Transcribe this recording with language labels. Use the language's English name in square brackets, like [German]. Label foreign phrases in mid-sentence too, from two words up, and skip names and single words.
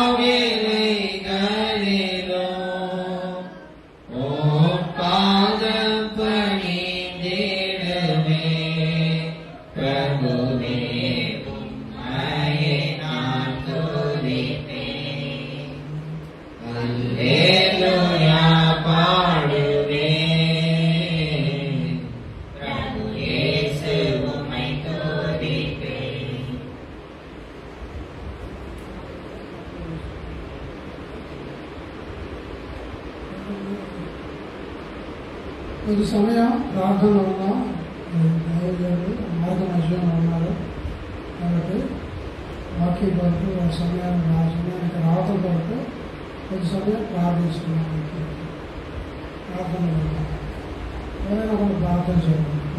[Tamil] வேளைகளிலும் ஓம் பாதம் பணிந்திடுவேன் பிரபுவே உம்மையே நான் துதிப்பேன் அல்லேலூயா பாடுவேன் பிரபு இயேசு உம்மை துதிப்பேன் [Telugu] కొద్ది సమయం ప్రార్థన ఉన్నాం మార్గమధ్యం ఉన్నారు కాబట్టి వాక్య కొరకు ఆ సమయానికి రావటం కొరకు కొద్ది సమయం ప్రార్థిస్తున్నాం ప్రార్థన ఉన్నాం ఎవరైనా కూడా ప్రార్థన చేయండి